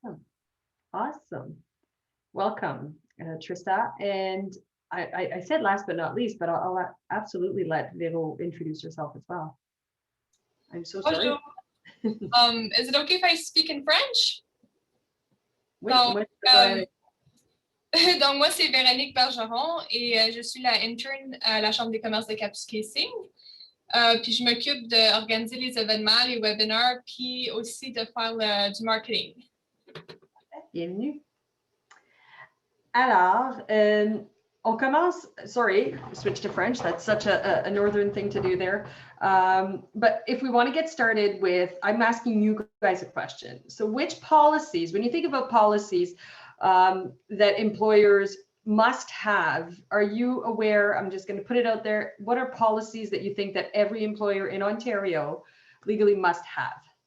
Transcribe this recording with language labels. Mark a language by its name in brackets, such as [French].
[English] Awesome. Awesome. Welcome, Trista. And I said last but not least, but I'll absolutely let Vero introduce herself as well. I'm so sorry. [French] Bonjour. [English] Is it okay if I speak in French? [French] Oui, Donc, moi, je peux- donc moi, c'est Véronique Bergeron et je suis la interne à la Chambre des commerces de Kapuskasing. Puis je m'occupe d'organiser les événements, les webinaires, puis aussi de faire du marketing. Bienvenue. Alors, on commence, [English] sorry, switch to French. That's such a northern thing to do there. But if we want to get started with, I'm asking you guys a question. So which policies, when you think about policies that employers must have, are you aware, I'm just going to put it out there, what are policies that you think that every employer in Ontario legally must have?